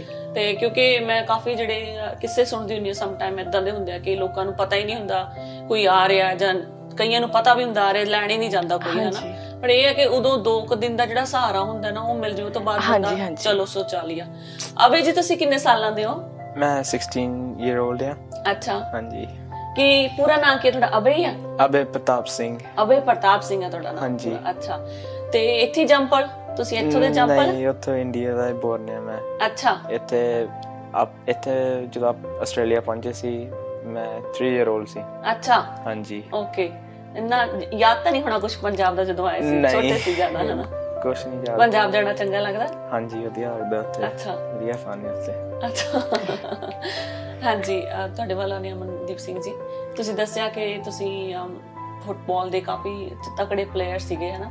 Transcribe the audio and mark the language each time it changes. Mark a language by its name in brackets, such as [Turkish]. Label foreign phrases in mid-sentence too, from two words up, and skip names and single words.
[Punjabi] ਤੇ ਕਿਉਂਕਿ ਮੈਂ ਕਾਫੀ ਜਿਹੜੇ ਕਿੱਸੇ ਸੁਣਦੀ ਹੁੰਦੀ ਹਾਂ, [English] some time [Punjabi] ਏਦਾਂ ਦੇ ਹੁੰਦੇ ਆ ਕਿ ਲੋਕਾਂ ਨੂੰ ਪਤਾ ਹੀ ਨਹੀਂ ਹੁੰਦਾ ਕੋਈ ਆ ਰਿਹਾ, ਜਾਂ ਕਈਆਂ ਨੂੰ ਪਤਾ ਵੀ ਹੁੰਦਾ ਆ ਰਿਹਾ, ਲੈਣ ਹੀ ਨਹੀਂ ਜਾਂਦਾ ਕੋਈ, ਹਨਾ? ਪਰ ਇਹ ਹੈ ਕਿ ਉਦੋਂ 2 ਦਿਨ ਦਾ ਜਿਹੜਾ ਸਹਾਰਾ ਹੁੰਦਾ ਨਾ ਉਹ ਮਿਲ ਜਾਵੇ, ਤੋਂ ਬਾਅਦ ਚਲੋ ਸੋਚਾ ਲਿਆ। ਅਬੇ ਜੀ, ਤੁਸੀਂ ਕਿੰਨੇ ਸਾਲਾਂ ਦੇ ਹੋ? ਮੈਂ 16 [English] year old [Punjabi] ਆ। ਅੱਛਾ। ਹਾਂਜੀ। ਕੀ ਪੂਰਾ ਨਾਮ ਕੀ ਤੁਹਾਡਾ? ਅਬੇ ਹੀ ਆ? ਅਬੇ ਪ੍ਰਤਾਪ ਸਿੰਘ। ਅਬੇ ਪ੍ਰਤਾਪ ਸਿੰਘ ਆ ਤੁਹਾਡਾ ਨਾਮ? ਹਾਂਜੀ। ਅੱਛਾ। ਤੇ ਇੱਥੇ ਜੰਪਲ? ਤੁਸੀਂ ਇੱਥੋਂ ਦੇ ਜੰਪਲ? ਨਹੀਂ, ਉੱਥੋਂ ਇੰਡੀਆ ਦਾ ਬੋਰਨ ਆ ਮੈਂ। ਅੱਛਾ। ਇੱਥੇ ਜਦੋਂ ਆਸਟ੍ਰੇਲੀਆ ਪਹੁੰਚੇ ਸੀ ਮੈਂ 3 [English] year old [Punjabi] ਸੀ। ਅੱਛਾ। ਹਾਂਜੀ। ਓਕੇ। ਇੰਨਾ ਯਾਦ ਤਾਂ ਨਹੀਂ ਹੋਣਾ ਕੁਛ ਪੰਜਾਬ ਦਾ ਜਦੋਂ ਆਏ ਸੀ? ਛੋਟੇ ਸੀ ਜ਼ਿਆਦਾ, ਹਨਾ? ਕੁਛ ਨਹੀਂ ਯਾਦ। ਪੰਜਾਬ ਜਾਣਾ ਚੰਗਾ ਲੱਗਦਾ? ਹਾਂਜੀ, ਵਧੀਆ ਲੱਗਦਾ ਉੱਥੇ। ਅੱਛਾ। ਵਧੀਆ ਫਨ ਹੈ ਉੱਥੇ। ਅੱਛਾ। ਹਾਂਜੀ। ਤੁਹਾਡੇ ਵੱਲ ਆਉਂਦੇ ਅਮਨਦੀਪ ਸਿੰਘ ਜੀ, ਤੁਸੀਂ ਦੱਸਿਆ ਕਿ ਤੁਸੀਂ ਫੁੱਟਬਾਲ ਦੇ ਕਾਫੀ ਤਕੜੇ ਪਲੇਅਰ ਸੀਗੇ, ਹਨਾ?